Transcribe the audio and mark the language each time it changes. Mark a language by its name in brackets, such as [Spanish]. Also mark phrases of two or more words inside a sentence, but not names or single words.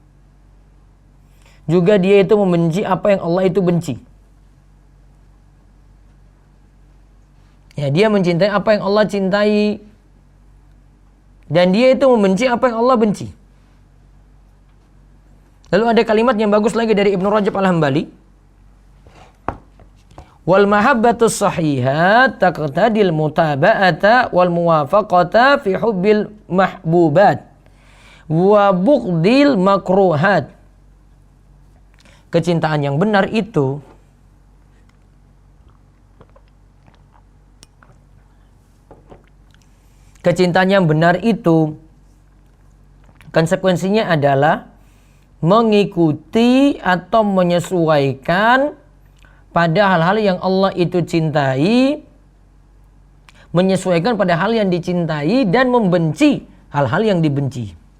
[Indonesian] Juga dia itu membenci apa yang Allah itu benci. Ya, dia mencintai apa yang Allah cintai, dan dia itu membenci apa yang Allah benci. Lalu ada kalimat yang bagus lagi dari Ibnu Rajab Al-Hambali. [Arabic] والمحبة الصحيحة تقتضي المتابعة والموافقة في حب المحبوبات وبغض المكروهات. [Indonesian] Kecintaan yang benar itu konsekuensinya adalah mengikuti atau menyesuaikan pada hal-hal yang Allah itu cintai, menyesuaikan pada hal yang dicintai, dan membenci hal-hal yang dibenci.